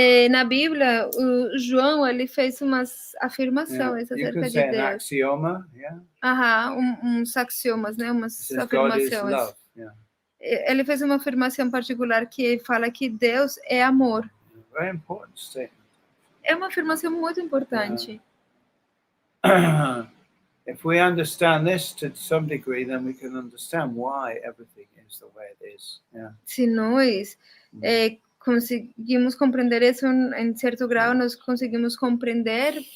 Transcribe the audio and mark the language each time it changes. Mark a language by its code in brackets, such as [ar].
[pt] Na Bíblia, o João ele fez umas afirmações acerca de Deus. [en] An axioma, [pt] uns axiomas, né? Umas afirmações. [en] God is love. [pt] Ele fez uma afirmação particular que fala que Deus é amor. [en] Very important statement. [pt] É uma afirmação muito importante. [en] If we understand this to some degree, then we can understand why everything is the way it is. [pt] Se nós conseguimos compreender isso em certo grau, nós conseguimos compreender.